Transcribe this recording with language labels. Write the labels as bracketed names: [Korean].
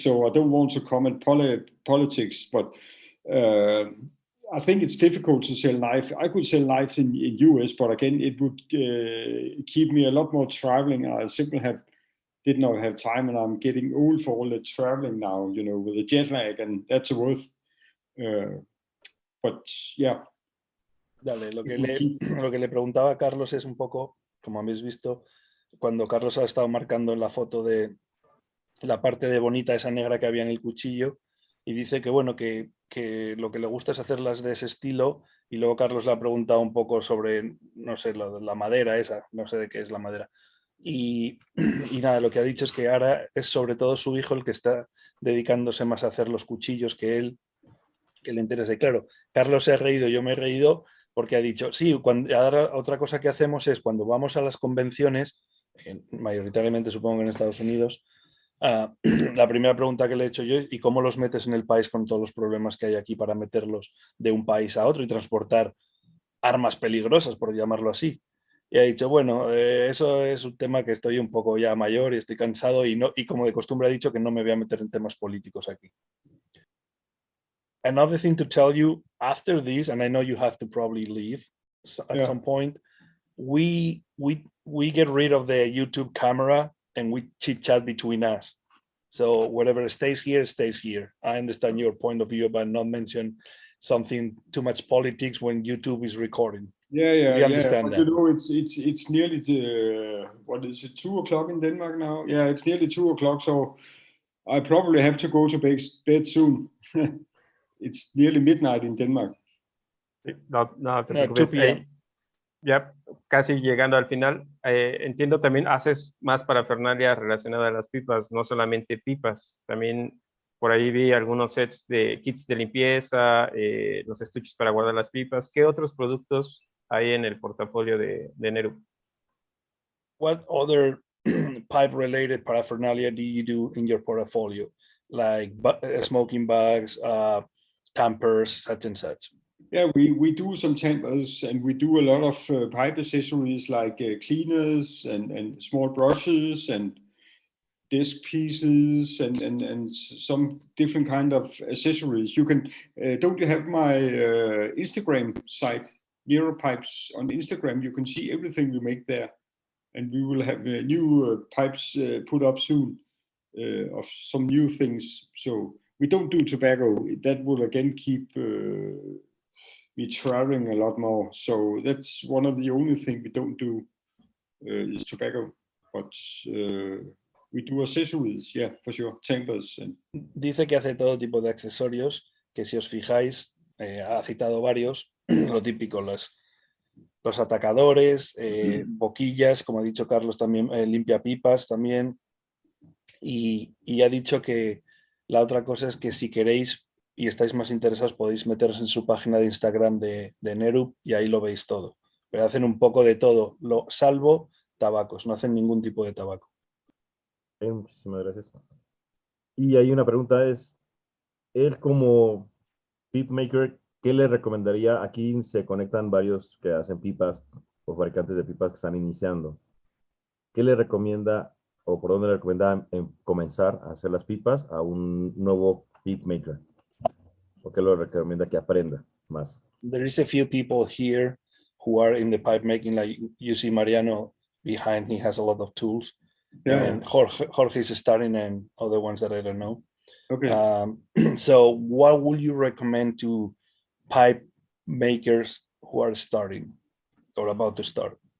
[English] So I don't want to comment politics, but I think it's difficult to sell knives. I could sell knives in US, but again, it would keep me a lot more traveling. I simply did not have time, and I'm getting old for all the traveling now. You know, with the jet lag, and that's worth. But yeah. [Spanish] Dale, lo que le preguntaba a Carlos es un poco, como habéis visto, cuando Carlos ha estado marcando en la foto de la parte de bonita, esa negra que había en el cuchillo, y dice que bueno, que lo que le gusta es hacerlas de ese estilo, y luego Carlos le ha preguntado un poco sobre, no sé, la madera esa, no sé de qué es la madera. Y nada, lo que ha dicho es que ahora es sobre todo su hijo el que está dedicándose más a hacer los cuchillos que él, que le interesa. Y claro, Carlos se ha reído, yo me he reído, porque ha dicho, sí, ahora otra cosa que hacemos es cuando vamos a las convenciones, mayoritariamente supongo que en Estados Unidos, la primera pregunta que le he hecho yo es, ¿y cómo los metes en el país con todos los problemas que hay aquí para meterlos de un país a otro y transportar armas peligrosas, por llamarlo así? Y ha dicho, bueno, eso es un tema que estoy un poco ya mayor y estoy cansado y como de costumbre ha dicho que no me voy a meter en temas políticos aquí. [English] Another thing to tell you after this, and I know you have to probably leave at some point, we get rid of the YouTube camera and we chit chat between us. So whatever stays here, stays here. I understand your point of view about not mention something too much politics when YouTube is recording. Yeah. We understand that. You know, it's nearly what is it, 2 o'clock in Denmark now? Yeah, it's nearly 2 o'clock, so I probably have to go to bed soon. It's nearly midnight in Denmark. [Spanish] No, te preocupes. [English] 2 p.m. [Spanish] Ya casi llegando al final, entiendo también haces más parafernalia relacionada a las pipas, no solamente pipas, también por ahí vi algunos sets de kits de limpieza, los estuches para guardar las pipas. ¿Qué otros productos hay en el portafolio de Neerup? [English] What other pipe-related paraphernalia do you do in your portfolio? Like smoking bags, tampers, such and such. Yeah, we do some tampers, and we do a lot of pipe accessories like cleaners and small brushes and disc pieces and some different kind of accessories. You can don't you have my Instagram site, Neerup Pipes, on Instagram? You can see everything we make there, and we will have new pipes put up soon of some new things. So we don't do tobacco. That will again keep me traveling a lot more. So that's one of the only things we don't do is tobacco. But we do accessories, yeah, for sure, tampers. [Spanish] Dice que hace todo tipo de accesorios, que si os fijáis, ha citado varios, lo típico, los atacadores, boquillas, como ha dicho Carlos también, limpia pipas también, y ha dicho que la otra cosa es que si queréis y estáis más interesados podéis meteros en su página de Instagram de Neerup y ahí lo veis todo, pero hacen un poco de todo, salvo tabacos, no hacen ningún tipo de tabaco. Muchísimas gracias. Y hay una pregunta, es, él como pip maker, ¿qué le recomendaría? Aquí se conectan varios que hacen pipas o fabricantes de pipas que están iniciando. ¿Qué le recomienda o por dónde le recomienda comenzar a hacer las pipas a un nuevo pip maker? ¿O qué le recomienda que aprenda más? [English] There is a few people here who are in the pipe making, like you see Mariano behind, he has a lot of tools. Yeah. And Jorge is starting and other ones that I don't know. Okay. So what would you recommend to pipe makers who are starting or about to start?